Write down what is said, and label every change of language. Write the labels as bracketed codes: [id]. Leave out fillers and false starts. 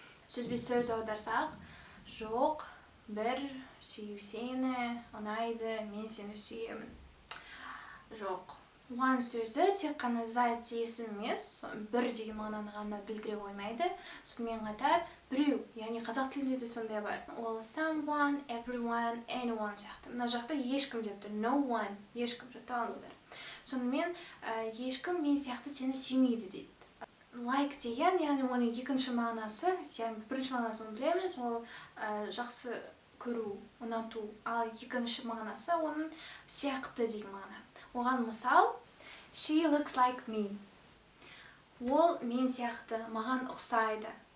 [kk] Сөзбе сөз аударсақ, жоқ, бір, сүйу сені, ұнайды, мен сені сүйемін. Жоқ. One сөзі тек қана зайт есім емес, бір деген мағынаны ғана білдіре қоймайды. Сонымен қатар біреу, яғни қазақ тілінде де сондай бар. Ол someone, everyone, anyone сияқты. Мына жақта ешкім деп тұр. [en] No one, [kk] ешкім жаттап алыңыздар. Сонымен ешкім мен сияқты сені сүймейді дейді. Like деген, яғни оның екінші мағынасы, яғни бірінші мағынасын білеміз, ол жақсы көру, ұнату. Ал екінші мағынасы оның сияқты деген мағына. Оған мысал, [en] she looks like me. [kk] Ол мен сияқты, маған ұқсайды.